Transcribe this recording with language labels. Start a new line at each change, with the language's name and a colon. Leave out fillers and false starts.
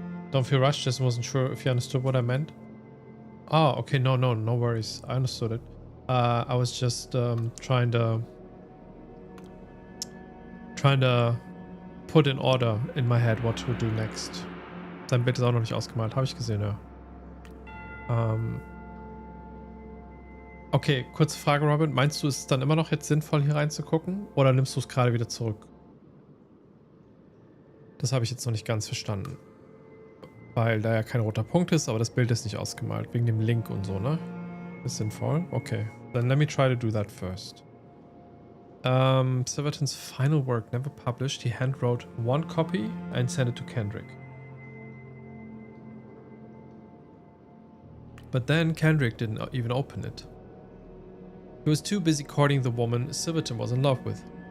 English: Don't feel rushed, just wasn't sure if you understood what I meant. Oh, okay, no worries. I understood it. I was just trying to put in order in my head what to do next.
German: Dein Bild ist auch noch nicht ausgemalt, habe ich gesehen, ja. Okay, kurze Frage, Robin. Meinst du, ist es dann immer noch jetzt sinnvoll, hier reinzugucken? Oder nimmst du es gerade wieder zurück? Das habe ich jetzt noch nicht ganz verstanden. Weil da ja kein roter Punkt ist, aber das Bild ist nicht ausgemalt. Wegen dem Link und so, ne? Ist sinnvoll? Okay.
English: Then let me try to do that first. Silverton's final work never published. He handwrote one copy and sent it to Kendrick. But then Kendrick didn't even open it. He was too busy courting the woman Silverton was in love with.